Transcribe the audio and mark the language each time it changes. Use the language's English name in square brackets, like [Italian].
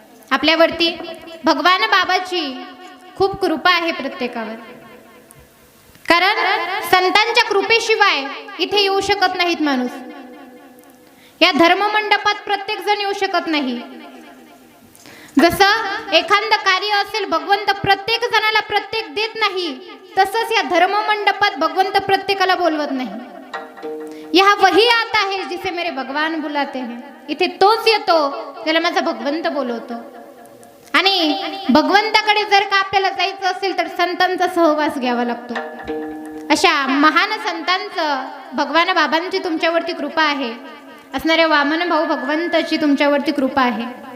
[Marathi] आपल्यावरती भगवान बाबाची खूप कृपा आहे प्रत्येकावर, कारण संतांच्या कृपेशिवाय इथे येऊ शकत नाहीत माणूस. या धर्ममंडपात प्रत्येक जण येऊ शकत नाही. जसं एखादं कार्य असेल भगवंत प्रत्येक जणाला प्रत्येक देत नाही, तसंच या धर्ममंडपात भगवंत प्रत्येकाला बोलवत नाही. [Hindi] यह वही आता है जिसे मेरे भगवान बुलाते हैं. [Marathi] इथे तोच येतो त्याला माझा भगवंत बोलवतो. आणि भगवंताकडे जर का आपल्याला जायचं असेल तर संतांचा सहवास घ्यावा लागतो. अशा महान संतांचं भगवान बाबांची तुमच्यावरती कृपा आहे, असणाऱ्या वामन भाऊ भगवंताची तुमच्यावरती कृपा आहे.